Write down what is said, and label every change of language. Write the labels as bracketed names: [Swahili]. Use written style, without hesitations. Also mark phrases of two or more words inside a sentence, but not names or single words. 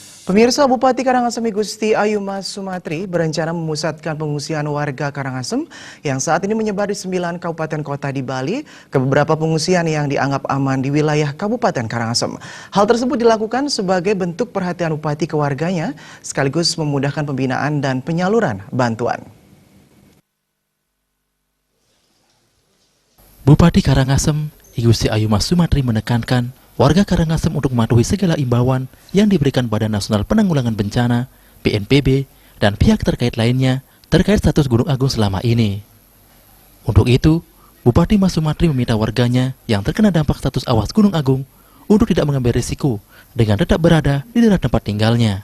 [Indonesian] Pemirsa, Bupati Karangasem Gusti Ayu Mas Sumatri berencana memusatkan pengungsian warga Karangasem yang saat ini menyebar di 9 kabupaten kota di Bali ke beberapa pengungsian yang dianggap aman di wilayah Kabupaten Karangasem. Hal tersebut dilakukan sebagai bentuk perhatian Bupati ke warganya sekaligus memudahkan pembinaan dan penyaluran bantuan. Bupati Karangasem Gusti Ayu Mas Sumatri menekankan warga Karangasem untuk mematuhi segala imbauan yang diberikan Badan Nasional Penanggulangan Bencana, BNPB, dan pihak terkait lainnya terkait status Gunung Agung selama ini. Untuk itu, Bupati Mas Sumatri meminta warganya yang terkena dampak status awas Gunung Agung untuk tidak mengambil risiko dengan tetap berada di daerah tempat tinggalnya.